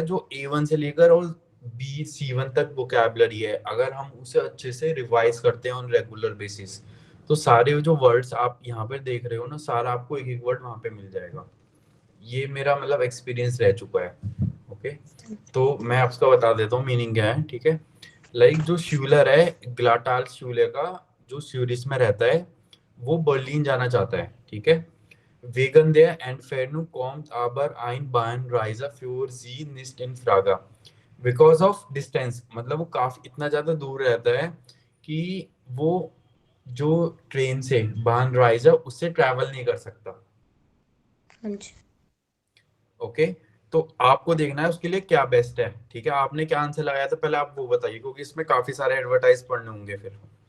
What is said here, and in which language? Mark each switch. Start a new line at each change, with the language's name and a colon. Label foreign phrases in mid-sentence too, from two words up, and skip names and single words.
Hindi: है जो A1 से लेकर और B C1 तक वोकैबुलरी है, अगर हम उसे अच्छे से रिवाइज करते हैं
English: on regular basis,
Hindi: तो सारे जो वर्ड्स आप यहाँ पे देख रहे हो ना, सारा आपको एक एक वर्ड वहां पे मिल जाएगा। ये मेरा मतलब एक्सपीरियंस रह चुका है। ओके, तो मैं आपको बता देता हूँ मीनिंग क्या है, ठीक है। लाइक जो श्यूलर है, ग्लाटाल श्यूलर का जो स्यूरिस में रहता है, वो बर्लिन जाना चाहता है, ठीक है।
German: Wegen der Entfernung kommt aber ein Bahnreiser für sie nicht in Frage.
English: Because of distance,
Hindi: मतलब वो काफी इतना ज्यादा दूर रहता है कि वो जो ट्रेन से बानराइजर उससे ट्रैवल नहीं कर सकता। हाँ जी। ओके, तो आपको देखना है उसके लिए क्या बेस्ट है, ठीक है। आपने क्या आंसर लगाया था पहले आप वो बताइए, क्योंकि इसमें काफी सारे एडवर्टाइज पढ़ने होंगे फिर।